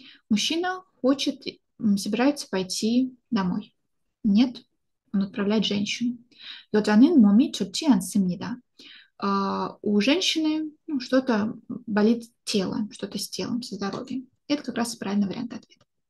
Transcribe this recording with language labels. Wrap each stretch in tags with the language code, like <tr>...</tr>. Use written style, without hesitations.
<ru>Мужчина собирается пойти домой. Нет, он отправляет женщину.</ru> <ko>여자는 몸이 좋지 않습니다.</ko> <ru>У женщины что-то болит тело, что-то с телом, со здоровьем. Это как раз правильный вариант ответа.</ru>